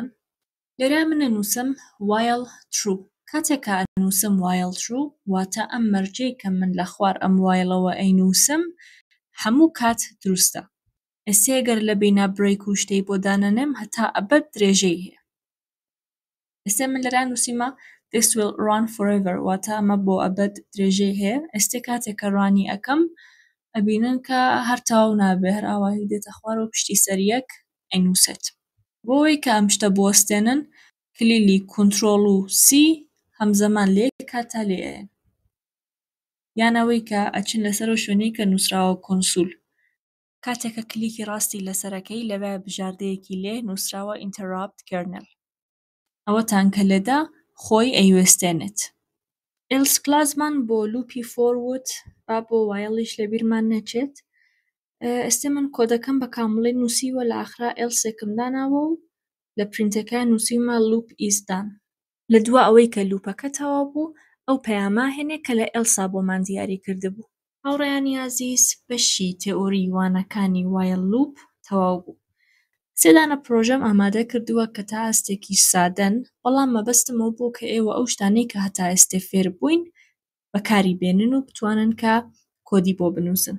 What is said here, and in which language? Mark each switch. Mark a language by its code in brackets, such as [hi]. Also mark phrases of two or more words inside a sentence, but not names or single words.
[ckb] لێرە منە نووسم [en] while true. [ckb] کاتێکە نووسم وایل ترو واتە ئەم مەرجەی کە من لە خوار ئەم وایلەوە ئەینووسم هەموو کات دروستە. ئێستا ئەگەر لە بینە بریک و شتەی بۆ دانەنێم هەتا ئەبەد درێژەی هەیە. ئێستا من لەرە نووسیمە [en] this will run forever [ckb] واتە ئەمە بۆ ئەبەد درێژەی هەیە. ئێستا کاتێکە ڕانی ئەەکەم ئەبینن کە هەر تاو نابێ، هەر ئاوایی دێتە خوارەوە پشتی سەر 1 ئەینووسێت. بۆ ئەوەی کە ئەم شتە بوەستێنن کلیلی کنترۆڵ و سی هەمزەمان لێ کاتا لێیەن. یان ئەوەی کە ئەچن لەسەر شوێنەی کە نووسراوە کۆنسول. کاتێکە کلیکی ڕاستی لەسەرەکەی لەوێ بژاردەیەکی لێ نووسراوە [en] interrupt kernel. [ckb] ئەوەتان کە لێدا خۆی ئەیوێستێنێت. ئێلس کلاسمان بۆ لوپی فۆروت با بۆ وایڵیش لەبیرمان نەچێت. ئێستا من کۆدەکەم بە کامڵی نووسیوە لە ئاخرا ئێلسێکم داناوە و لە پرینتەکە نووسیمە [en] loop is done. [ckb] لە دووە ئەوەی کە لوپەکە تەواو بوو ئەو پەیاما هێنێ کە لە ئێلسا بۆمان دیاری کردبوو. هاوڕێیانی عەزیز، بەشی تێئۆری وانەکانی [en] while loop [ckb] تەواو بوو. 3 دانە پرۆژەم ئامادە کردووە کە تا ئەستێکی سادەن، بەڵام مەبەستمەوە بوو کە ئێوە ئەو شتانەی کە هەتا ئێستێ فێر بووین بەکاری بێنن و بتوانن کە کۆدی بۆ بنووسن.